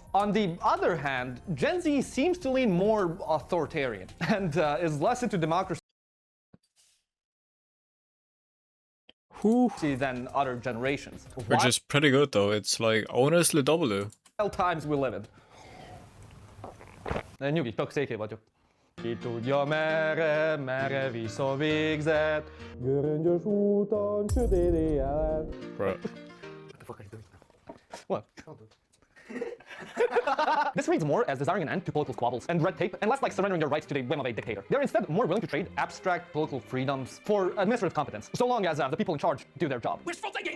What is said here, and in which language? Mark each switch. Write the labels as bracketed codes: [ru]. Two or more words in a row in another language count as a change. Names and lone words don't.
[en] On the other hand, Gen Z seems to lean more authoritarian and is less into democracy Who? than other generations. Which is pretty good though. It's like honestly W. Wild times we live in. [hu] Nyugi, tök széké vagyok. Ki tudja merre, merre vissza végzett, göröngyös úton, sötét éjjelen. [en] Bro. What the fuck are you doing? What? This reads more as desiring an end to political squabbles and red tape, and less like surrendering your rights to the whim of a dictator. They're instead more willing to trade abstract political freedoms for administrative competence, so long as the people in charge do their job. Wishful thinking!